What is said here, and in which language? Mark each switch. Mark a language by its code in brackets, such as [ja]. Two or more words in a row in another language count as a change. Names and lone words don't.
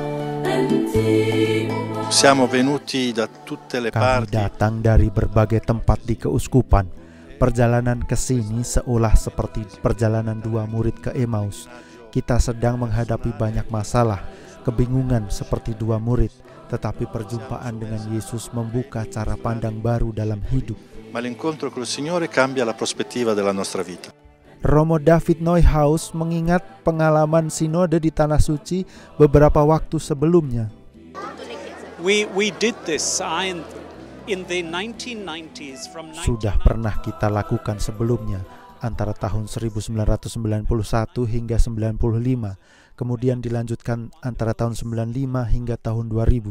[id] Kami datang dari berbagai tempat di keuskupan. Perjalanan ke sini seolah seperti perjalanan dua murid ke Emmaus. Kita sedang menghadapi banyak masalah, kebingungan seperti dua murid, tetapi perjumpaan dengan Yesus membuka cara pandang baru dalam hidup. [it] Ma l'incontro col Signore cambia la prospettiva della nostra vita. [id] Romo David Neuhaus mengingat pengalaman sinode di Tanah Suci beberapa waktu sebelumnya. Sudah pernah kita lakukan sebelumnya antara tahun 1991 hingga 95, kemudian dilanjutkan antara tahun 95 hingga tahun 2000.